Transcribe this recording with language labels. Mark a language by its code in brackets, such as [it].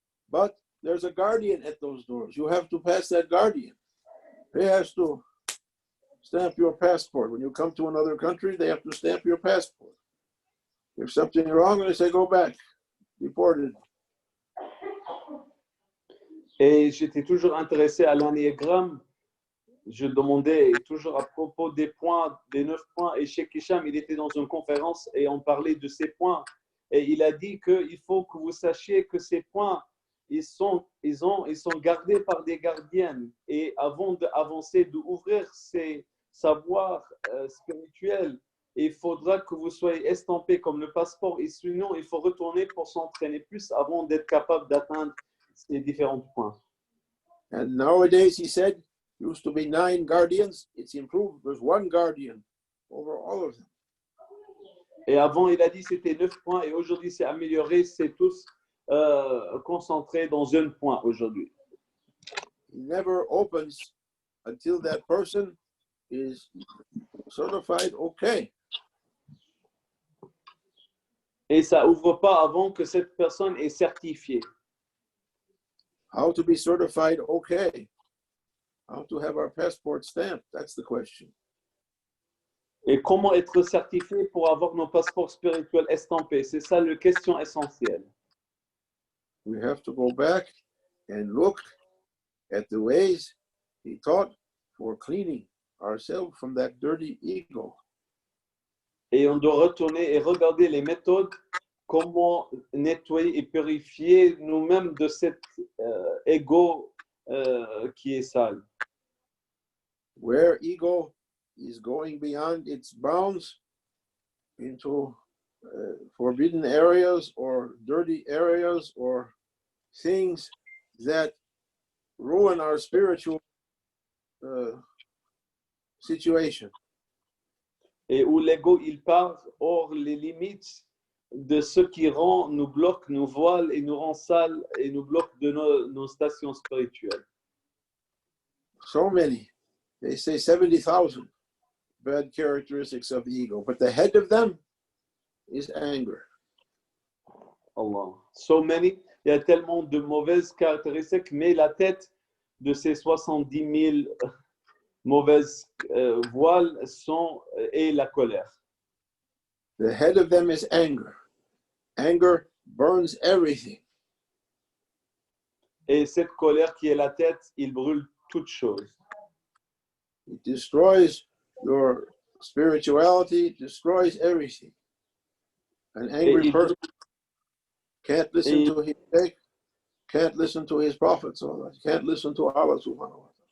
[en] But there's a guardian at those doors. You have to pass that guardian. He has to stamp your passport. When you come to another country, they have to stamp your passport. If something is wrong, they say, go back, deported. [fr] Et j'étais toujours intéressé à l'anéagramme. Je demandais toujours à propos des points, des 9 points. Et Sheikh Hicham, il était dans une conférence et on parlait de ces points. Et il a dit qu'il faut que vous sachiez que ces points, ils sont gardés par des gardiennes. Et avant d'avancer, d'ouvrir ces savoirs spirituels, il faudra que vous soyez estampé comme le passeport. Et sinon, il faut retourner pour s'entraîner plus avant d'être capable d'atteindre ces différents points. [en] And nowadays, he said, used to be 9 guardians. It's improved. There's 1 guardian over all of them. [fr] Et avant, il a dit c'était 9 points et aujourd'hui, c'est amélioré. C'est tous concentrés dans un point aujourd'hui. [en] He never opens until that person is certified okay. [fr] Et ça ouvre pas avant que cette personne est certifiée. [en] How to be certified okay? How to have our passport stamped? That's the question. [fr] Et comment être certifié pour avoir nos passeports spirituels estampés? C'est ça la question essentielle. [en] We have to go back and look at the ways he taught for cleaning ourselves from that dirty ego. [fr] Et on doit retourner et regarder les méthodes, comment nettoyer et purifier nous-mêmes de cet ego qui est sale. [en] Where ego is going beyond its bounds into forbidden areas or dirty areas or things that ruin our spiritual situation. [fr] Et où l'ego, il part hors les limites de ce qui nous bloque, nous voile et nous rend sales et nous bloque de nos stations spirituelles. [en] So many. They say 70,000 bad characteristics of the ego, but the head of them is anger. Allah. So many. [fr] Il y a tellement de mauvaises caractéristiques, mais la tête de ces 70 000 mauvaises voiles est la colère. [en] The head of them is anger. Anger burns everything. [fr] Et cette colère qui est la tête, il brûle toutes choses. [en] It destroys your spirituality, it destroys everything. An angry person can't listen to his Shaykh, can't listen to his prophets, can't listen to Allah subhanahu wa ta'ala.